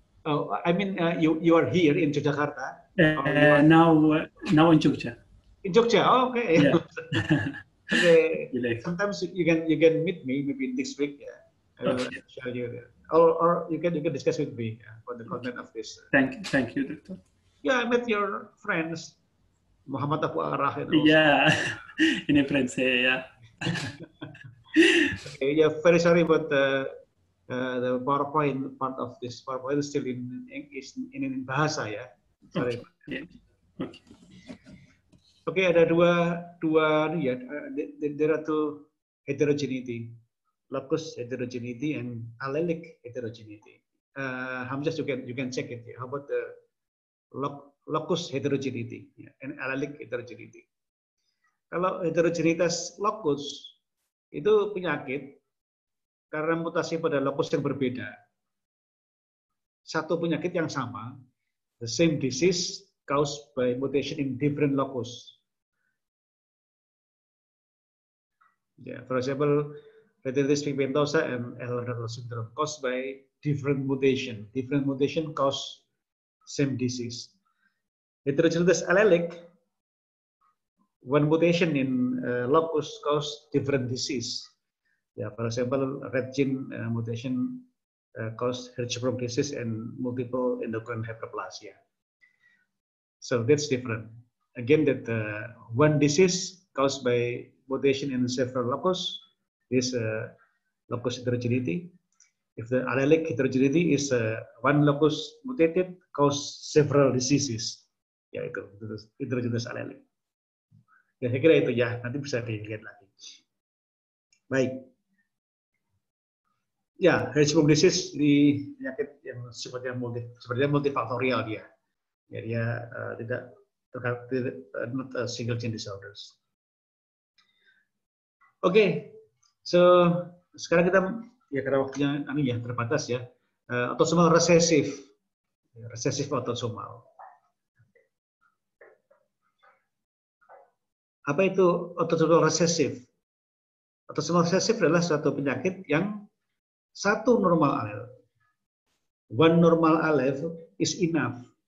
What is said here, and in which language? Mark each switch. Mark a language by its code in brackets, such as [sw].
[en] Oh, I mean, you are here in Yogyakarta, or you are Now in Jogja. in Jogja? Oh, okay. Yeah. Okay. Like, Sometimes you can meet me maybe next week. Yeah, I will okay. share you there. Or you can discuss with me for the content of this. Thank you, Doctor. Yeah, I met your friends, Muhammad Abu Arah and also. [id] Yeah, ini friends saya ya. [en] Okay, yeah, very sorry about the PowerPoint part of this PowerPoint is still in bahasa ya. Sorry. Okay. Okay. [id] Oke, ada dua ya. [en] There are two heterogeneity, locus heterogeneity and allelic heterogeneity. Hamzah, you can check it. How about the locus heterogeneity and allelic heterogeneity? [id] Kalau heterogenitas locus itu penyakit karena mutasi pada locus yang berbeda. Satu penyakit yang sama, [en] the same disease caused by mutation in different locus. Yeah, for example, retinitis pigmentosa and Ehlers-Danlos syndrome caused by different mutation. Different mutation cause same disease. Heterogeneous allelic, one mutation in locus cause different disease. Yeah, for example, red gene mutation cause Hirschsprung disease and multiple endocrine hyperplasia. So that's different. Again, that one disease caused by mutation in several locus is locus heterogeneity. If the allelic heterogeneity is one locus mutated cause several diseases, [id] ya itu [en] heterogeneous allelic. [id] Ya, saya kira itu ya, nanti bisa dilihat lagi. Baik. Ya, Hirschsprung disease di penyakit yang sepertinya multifaktorial dia. Ya, dia tidak [en] not a single gene disorders. [id] Oke, so sekarang kita ya karena waktunya terbatas ya. Autosomal resesif, resesif autosomal. Apa itu autosomal resesif? Autosomal resesif adalah suatu penyakit yang satu normal allele. [en] One normal allele is enough.